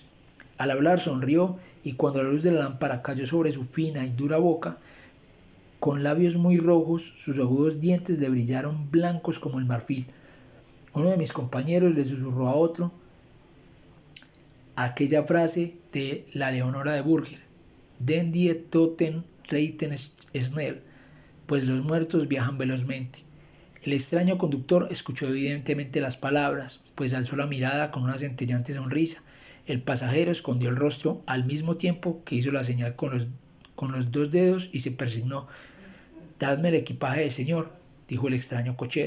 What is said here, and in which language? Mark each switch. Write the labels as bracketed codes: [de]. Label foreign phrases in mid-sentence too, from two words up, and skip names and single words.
[es] Al hablar sonrió y cuando la luz de la lámpara cayó sobre su fina y dura boca, con labios muy rojos, sus agudos dientes le brillaron blancos como el marfil. Uno de mis compañeros le susurró a otro aquella frase de la Leonora de Burger: [de] «Den die Toten reiten schnell», [es] pues los muertos viajan velozmente. El extraño conductor escuchó evidentemente las palabras, pues alzó la mirada con una centellante sonrisa. El pasajero escondió el rostro al mismo tiempo que hizo la señal con los dos dedos y se persignó. «Dadme el equipaje del señor», dijo el extraño cochero.